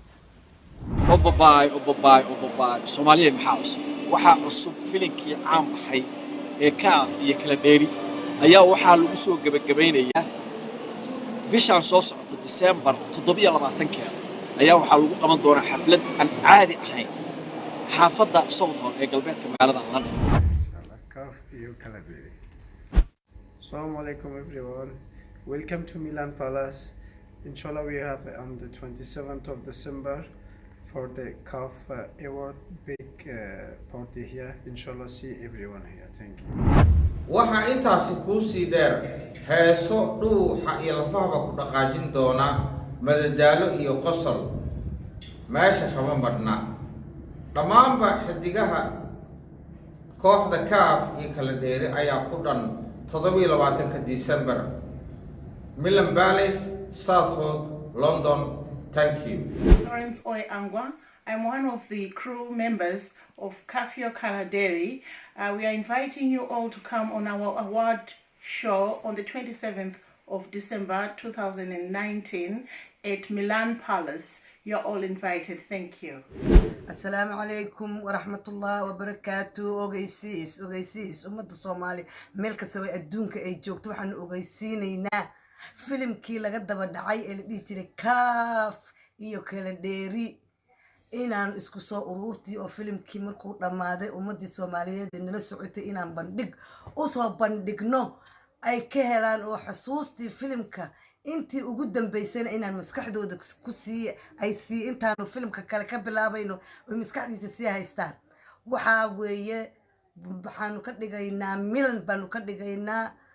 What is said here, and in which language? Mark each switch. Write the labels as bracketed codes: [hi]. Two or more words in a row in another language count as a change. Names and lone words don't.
[so] obabaay Soomaaliya maxaa cusub waxaa cusub filinkii caan baxay ee kaaf iyo kala dheeri ayaa waxaa lagu soo gabagabeynayaa bishaan soo socota December 27 ayaa waxaa lagu qaban doonaa xaflad aan caadi ahayn xaafadda Southall ee galbeedka magaalada London. Kaaf iyo kala dheeri. [ar] السلام عليكم everyone. [en] Welcome to Milan Palace. Inshallah we have on the 27th of December for the CAF award big party here. Inshallah see everyone here. Thank you. waxaa intaasi kuu sii dheer heeso dhuuxa iyo lafahaba ku dhaqaajin doona madadaalo iyo qosol meesha kama marna dhammaanba xidigaha kooxda kaaf iyo kala dheeri ayaa ku dhan 27 December Milan Palace, Southall, London. Thank you. Lawrence Oy Angwa. I'm one of the crew members of Kafio Kaladeri. We are inviting you all to come on our award show on the 27th of December 2019 at Milan Palace. You're all invited. Thank you. [ar] السلام عليكم ورحمة الله وبركاته. [so] Ogeysiis ummadda Soomaali meel kasta oo adduunka ay joogto waxaan ogeysiinaynaa filimkii laga daba dhacay ee la dhihi jiray Kaaf iyo Kala Dheeri inaan isku soo ururtii oo filimkii markuu dhamaaday ummadii Soomaaliyeed nala socotay inaan bandhig u soo bandhigno ay ka helaan oo xusuustii filimka intii ugu dambeysayna inaan maskaxdooda ku sii ay sii intaanu filimka kale ka bilaabayno oo maskaxdiisa sii haystaan waxa weeye waxaanu ka dhigaynaa Milan baanu ka dhigaynaa